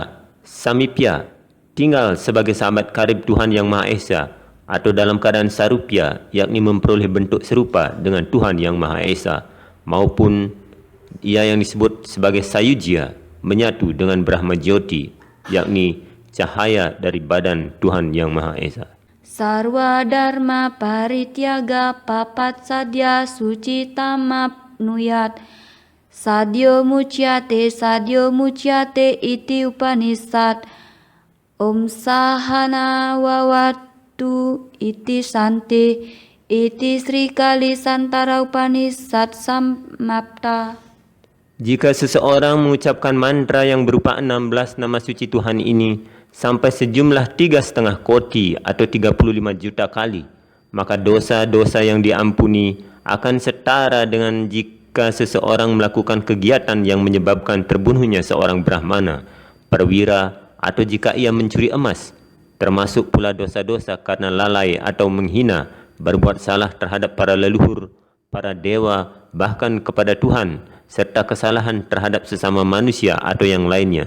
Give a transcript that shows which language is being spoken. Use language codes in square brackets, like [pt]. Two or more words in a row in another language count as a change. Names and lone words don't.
[id] Samipya, tinggal sebagai sahabat karib Tuhan Yang Maha Esa, atau dalam keadaan Sarupya, yakni memperoleh bentuk serupa dengan Tuhan Yang Maha Esa, maupun ia yang disebut sebagai Sayujya, menyatu dengan Brahma Jyoti, yakni cahaya dari badan Tuhan Yang Maha Esa. [sa] Sarwa dharma parityaga papat sadya suci tamapnuyat. Sadyo mucyate iti Upanishad. Om sahana wawatu iti santi iti Sri Kali Santara Upanishad samapta. [id] Jika seseorang mengucapkan mantra yang berupa 16 nama suci Tuhan ini sampai sejumlah 3,5 koti atau 35 juta kali, maka dosa-dosa yang diampuni akan setara dengan jika seseorang melakukan kegiatan yang menyebabkan terbunuhnya seorang Brahmana, perwira, atau jika ia mencuri emas, termasuk pula dosa-dosa karena lalai atau menghina, berbuat salah terhadap para leluhur, para dewa, bahkan kepada Tuhan, serta kesalahan terhadap sesama manusia atau yang lainnya.